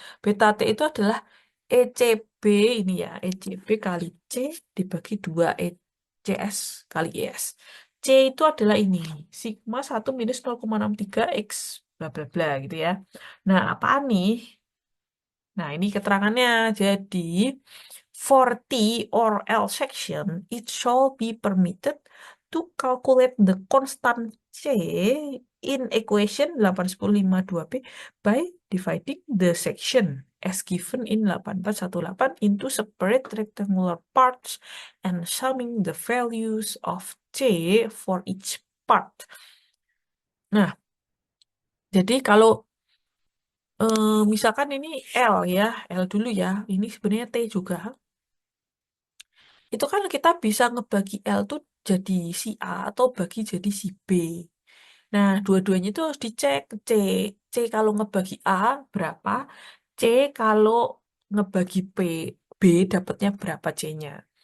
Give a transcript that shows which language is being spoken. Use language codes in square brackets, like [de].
[id] Beta T itu adalah ECB ini ya, ECB kali C dibagi 2 ECS kali ES. C itu adalah ini, sigma 1 minus 0,63 X bla bla bla gitu ya. Nah, apaan nih? Nah, ini keterangannya. [en] Jadi, for T or L section, it shall be permitted to calculate the constant C in equation 81052 b by dividing the section as given in 8418 into separate rectangular parts and summing the values of C for each part. [id] Nah, jadi kalau misalkan ini L ya, L dulu ya, ini sebenarnya T juga. Itu kan kita bisa ngebagi L tuh jadi si A atau bagi jadi si B. Nah, dua-duanya itu harus dicek C. C kalau ngebagi A berapa, C kalau ngebagi B dapatnya berapa C-nya.